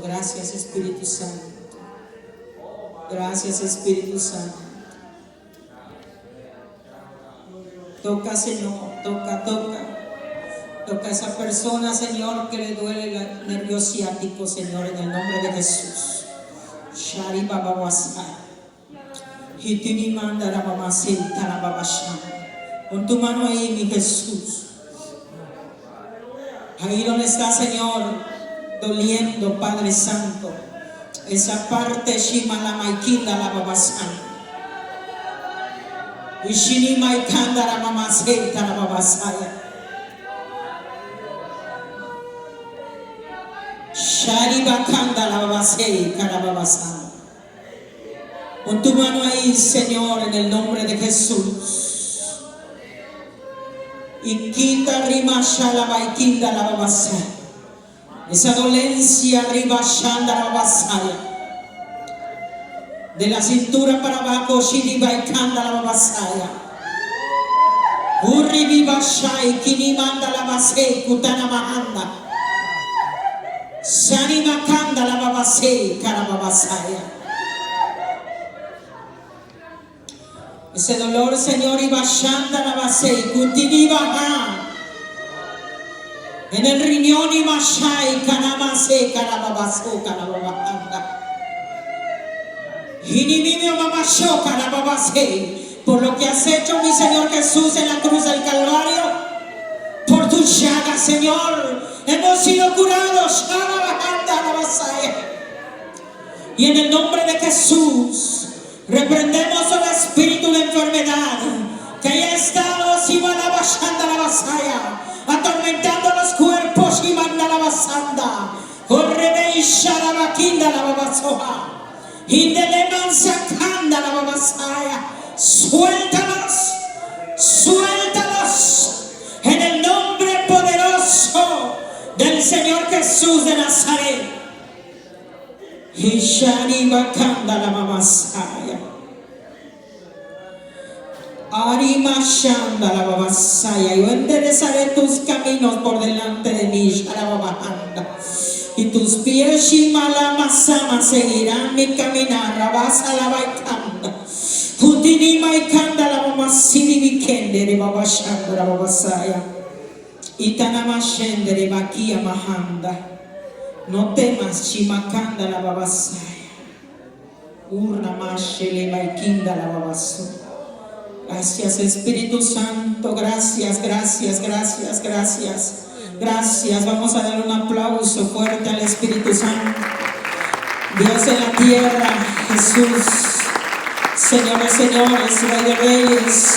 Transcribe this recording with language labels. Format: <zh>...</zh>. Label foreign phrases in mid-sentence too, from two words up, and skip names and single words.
<es>Gracias, Espíritu Santo. Gracias, Espíritu Santo. Toca, Señor, toca. Toca a esa persona, Señor, que le duele el nervio ciático, Señor, en el nombre de Jesús. Shari Baba Wasai. Hitini manda la Baba Senta la Baba Sham. Con tu mano ahí, mi Jesús. Ahí donde está, Señor, doliendo, Padre Santo. Esa parte Shima la Maikinda la Baba San. Ishini Maikanda la Mama Senta la Baba Saya. Shari Bakanda la Baba Seika la Baba San. Con tu mano ahí, Señor, en el nombre de Jesús. Y quita rima shala Maikinda la Baba San. Esa dolencia arriba shanda la basaya. De la cintura para abajo shiri baikanda la basaya. Urri viva shai kini manda la basei kutana mahanda. Sani makanda la babasei kara babasaya. Ese dolor, Señor, iba shanda la basei kutini baha. En el riñón y mashai kanamase karababaso karababanda. Hinimimio mamasho karababase. Por lo que has hecho, mi Señor Jesús, en la cruz del Calvario, por tu llaga, Señor, hemos sido curados. Y en el nombre de Jesús, reprendemos el espíritu de enfermedad que haya estado atormentando los cuerpos y manda la basanda. Correbeisha la vaquinda la babasoja. Indeleman sacanda la babasaya. Suéltalos, suéltalos en el nombre poderoso del Señor Jesús de Nazaret. Ishani vacanda la babasaya. Arimashanda la babasaya. Yo enderezaré tus caminos por delante de mí, Sharababahanda. Y tus pies, Shimalamasama, seguirán mi caminar. Rabasa la baikanda. Putini maikanda la mamasini vikende de babashanda la babasaya. Itanamashende de bakia mahanda. No temas, Shimakanda la babasaya. Urna mashele baikinda la babasu. Gracias, Espíritu Santo. Gracias, gracias, gracias, gracias. Gracias. Vamos a dar un aplauso fuerte al Espíritu Santo. Dios en la tierra, Jesús. Señores, señores, Rey de Reyes.</es>